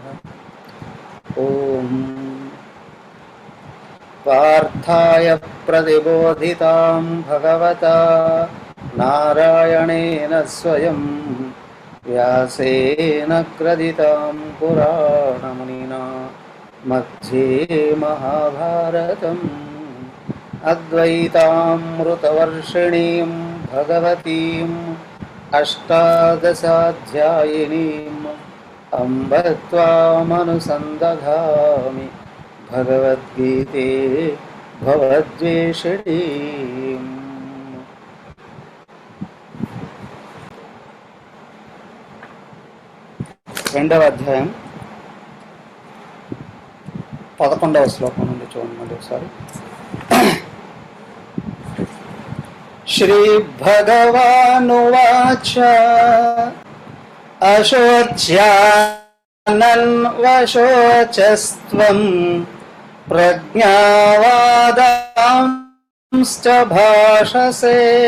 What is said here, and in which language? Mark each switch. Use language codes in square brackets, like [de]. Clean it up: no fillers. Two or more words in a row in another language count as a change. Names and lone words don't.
[sa] ओम पार्थाय प्रतिबोधितां भगवता नारायणेन स्वयं व्यासेन ग्रथितां पुराणमुनिना मध्ये महाभारतम् अद्वैतामृतवर्षिणीं भगवतीम् अष्टादशाध्यायिनीम् अम्ब त्वामनुसन्दधामि भगवद्गीते भवद्वेषिणीम्। [te] రెండవ అధ్యాయం 11వ శ్లోకం నుండి చూడండి మళ్ళీ ఒకసారి. [sa] శ్రీ భగవానువాచ అశోచ్యానన్వశోచస్త్వం ప్రజ్ఞావాదాంశ్చ భాషసే